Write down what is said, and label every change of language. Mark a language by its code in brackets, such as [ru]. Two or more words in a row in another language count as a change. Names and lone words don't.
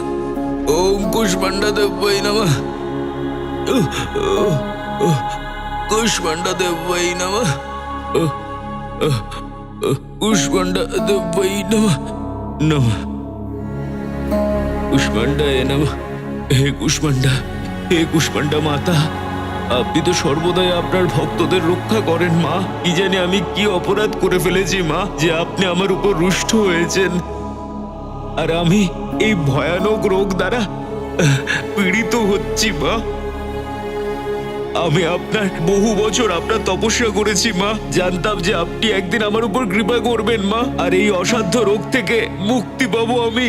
[sa] ओम कुष्मांडा देवै नमः। कुष्मांडा देवै नमः। कुष्मांडा देवै नमः। नमः कुष्मांडाय नमः। हे कुष्मांडा, हे कुष्मांडा माता, [bn] আপনি তো সর্বদাই আপনার ভক্তদের রক্ষা করেন মা। কি জানি আমি কি অপরাধ করে ফেলেছি মা, যে আপনি আমার উপর রুষ্ট হয়েছেন আর আমি এই ভয়ানক রোগ দ্বারা পীড়িত হচ্ছি মা। আমি আপনার বহু বছর আপনার তপস্যা করেছি মা, জানতাম যে আপনি একদিন আমার উপর কৃপা করবেন মা, আর এই অসাধ্য রোগ থেকে মুক্তি পাবো আমি।